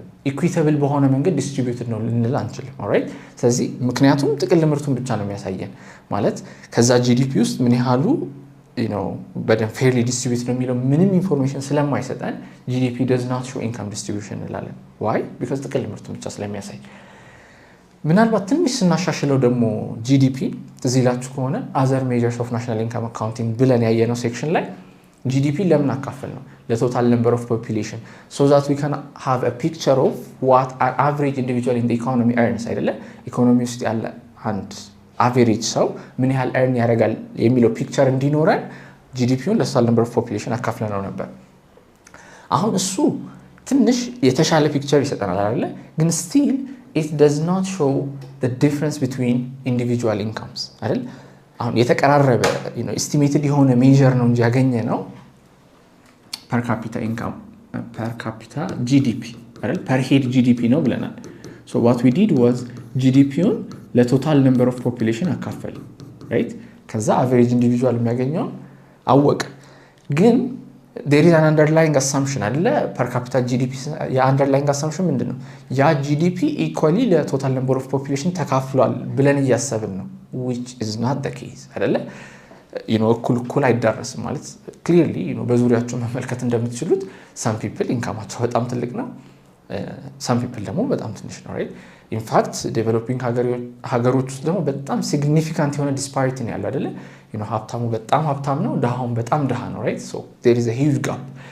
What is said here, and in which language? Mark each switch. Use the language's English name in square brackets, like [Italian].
[Amharic] equitable በሆነ መንገድ distributed ነው ልንል አንችልም። ኦልራይት ስለዚህ ምክንያቱም ጥቅል ምርቱን ብቻ ነው የሚያሳየን ማለት ከዛ GDP ውስጥ ምን ያህሉ በደንብ fairly distributed ነው የሚለው ምንም ኢንፎርሜሽን ስለማይሰጠን [English] GDP does not show income distribution [Amharic] እንላለን። why? [English] because [Amharic] ጥቅል ምርቱን ብቻ ስለሚያሳይ። [English] ምናልባት ትንሽ ስናሻሽለው ደግሞ GDP እዚህ ላችሁ ከሆነ other measures of national income accounting ብለን ያየነው ሴክሽን ላይ GDP ለምን አካፈል ነው ለቶታል number of population so that we can have a picture of what an average individual in the economy earns አይደለ? [Amharic] ኢኮኖሚ ውስጥ ያለ አንድ አቨሬጅ ሰው ምን ያህል earn ያደርጋል የሚለው ፒክቸር እንዲኖረን GDPውን ለቶታል number of population አካፍለነው ነበር። አሁን እሱ ትንሽ የተሻለ ፒክቸር ይሰጠናል አይደለ? [English] ግን still it does not show the difference between individual incomes [Amharic] አይደል? አሁን የተቀራረበ estimated የሆነ ሜዠር ነው እንጂ ያገኘ ነው per capita income per capita GDP አይደል? [English] per head GDP [Amharic] ነው ብለናል። [English] what we did was GDPውን ለቶታል number of population አካፈል right? ከዛ average individual [Amharic] የሚያገኘው አወቀ። ግን [English] there is an underlying assumption አይደለ? per capita GDP ያ underlying assumption ምንድነው? ያ GDP equally ለቶታል number of population [Amharic] ተካፍሏል ብለን እያሰብን ነው [English] which is not the case አይደለ? [Amharic] እኩል አይዳረስም ማለት clearly በዙሪያቸው መመልከት እንደምትችሉት some people ኢንካማቸው በጣም ትልቅ ነው some people ደግሞ በጣም ትንሽ ነው right? in fact developing ሀገሮች ውስጥ ደግሞ በጣም significant የሆነ disparity ነው ያለው አይደለ? ሀብታሙ በጣም ሀብታም ነው ድሃውም በጣም ድሃ ነው right? [English] so there is a huge gap.